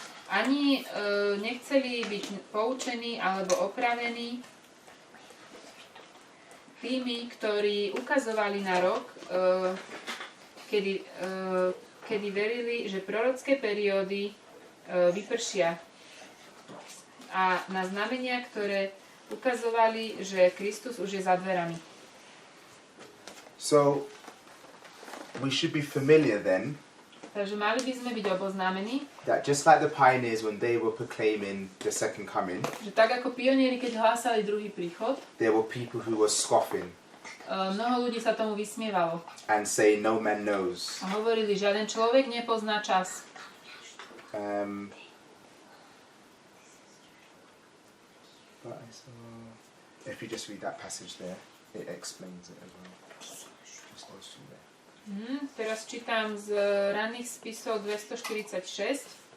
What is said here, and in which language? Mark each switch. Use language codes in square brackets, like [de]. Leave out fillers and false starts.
[sk] Ani nechceli byť poučení alebo opravení tými, ktorí ukazovali na rok, kedy verili, že prorocké periódy vypršia, a na znamenia, ktoré ukazovali, že Kristus už je za dverami. [en] So we should be familiar then [sk] Takže mali by sme byť oboznámení, [en] that just like the pioneers when they were proclaiming the second coming, [sk] že tak ako pionieri, keď hlásali druhý príchod, [en] there were people who were scoffing [sk] mnoho ľudí sa tomu vysmievalo [en] and saying no man knows. [sk] a hovorili, že žiaden človek nepozná čas. [en] But if you just read that passage there, it explains it as well. Just those two there. [sk] Teraz čítam z ranných spisov 246.